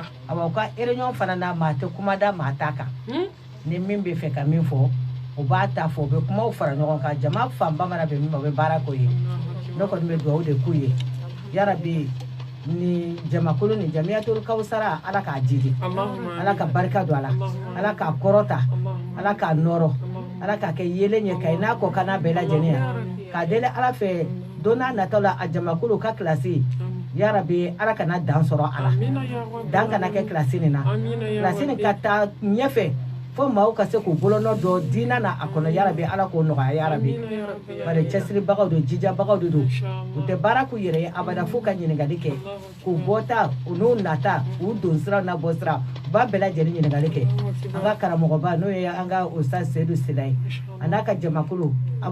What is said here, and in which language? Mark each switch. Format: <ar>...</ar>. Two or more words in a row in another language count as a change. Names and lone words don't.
<bm>awa u ka réunion fana na maa tɛ kuma da maa ta kan ni min bɛ fɛ ka min fɔ u b'a ta fɔ u bɛ kumaw fara ɲɔgɔn kan jama fanba mana bɛn min ma u bɛ baara k'o ye ne kɔni bɛ dugawu de k'u ye yarabi ni jamakulu ni jamiyatul kawsara ala k'a jidi Allahumma ala ka barika don a la ala k'a kɔrɔta ala k'a nɔrɔ ala k'a kɛ yelen ye ka i n'a kɔ kana bɛɛ lajɛlen yan k'a deli ala fɛ don n'a nataw la a jamakulu ka kilasi yarabi ala kana dan sɔrɔ a la</bm> <ar>آمين يا ربي.</ar> <bm>dan kana kɛ kilasi nin na</bm> <ar>آمين يا</ar> <bm>kilasi nin rabbi. ka taa ɲɛfɛ fo maaw ka se k'u bolonɔ dɔ diina na a kɔnɔ yarabi ala k'o nɔgɔya yarabi</bm> <ar>آمين يا ربي.</ar> <bm>bari cɛsiribagaw don jijabagaw de don u Inshallah. tɛ baara k'u yɛrɛ ye abada fo ka ɲininkali kɛ k'u bɔta u n'u nata u don sira n'a bɔ sira u b'a bɛɛ lajɛlen ɲininkali kɛ an ka karamɔgɔba n'o ye an ka ustaz seyidu sila ye a n'a ka jamakulu an</bm>